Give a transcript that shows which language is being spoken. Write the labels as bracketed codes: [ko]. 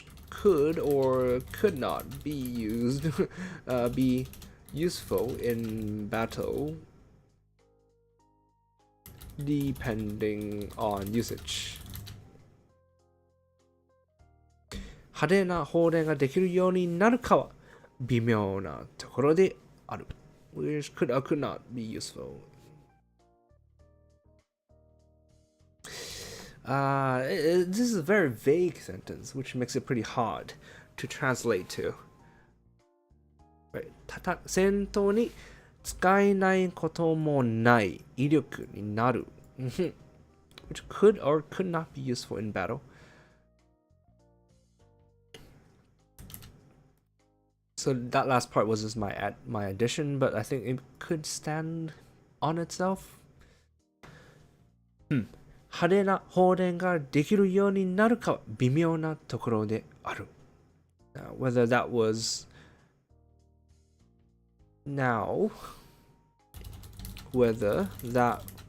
[en] could or could not be used be useful in battle depending on usage. [ja] 派手な放電ができるようになるかは微妙なところである。 [en] Which could or could not be useful. this is a very vague sentence, which makes it pretty hard to translate to. Right. [ja] 戦闘に使えないこともない威力になる [en] which could or could not be useful in battle. So that last part was just my addition, but I think it could stand on itself. [ja] 派手な放電ができるようになるかは微妙なところである。 [en] Whether that was now, whether that